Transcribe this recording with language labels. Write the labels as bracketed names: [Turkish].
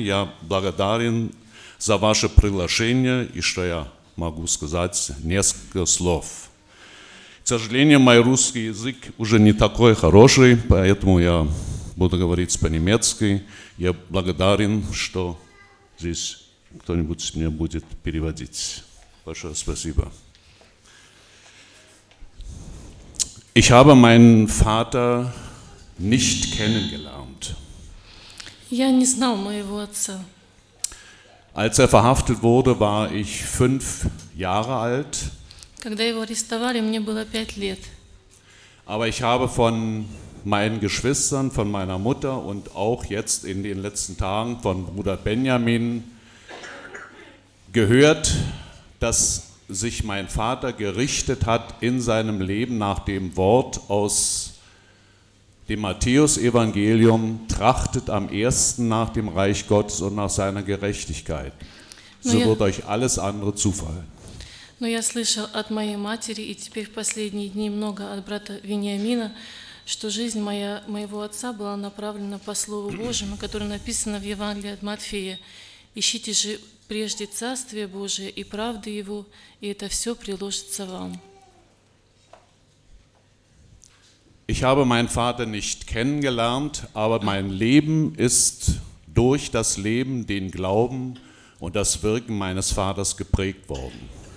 [Russian] Я благодарен за ваше приглашение и что я могу сказать несколько слов. К сожалению, мой русский язык уже не такой хороший, поэтому я буду говорить по-немецки. Я благодарен, что здесь кто-нибудь мне будет переводить. Большое спасибо. [German] Ich habe meinen Vater nicht kennengelernt. [Russian] Я не знал моего отца. [German] Als er verhaftet wurde, war ich 5 Jahre alt. [Russian] Когда его арестовали, мне было 5 лет. [German] Aber ich habe von meinen Geschwistern, von meiner Mutter und auch jetzt in den letzten Tagen von Bruder Benjamin gehört, dass sich mein Vater gerichtet hat in seinem Leben nach dem Wort aus dem Matthäus-Evangelium: trachtet am ersten nach dem Reich Gottes und nach seiner Gerechtigkeit. So wird euch alles andere zufallen. [Russian] Но я слышал от моей матери и теперь в последние дни много от брата Вениамина, что жизнь моего отца была направлена по Слову Божьему, которое написано в Евангелии от Матфея: ищите же прежде Царствие Божие и правды Его, и это все приложится вам. [German] Ich habe meinen Vater nicht kennengelernt, aber mein Leben ist durch das Leben, den Glauben und das Wirken meines Vaters geprägt worden.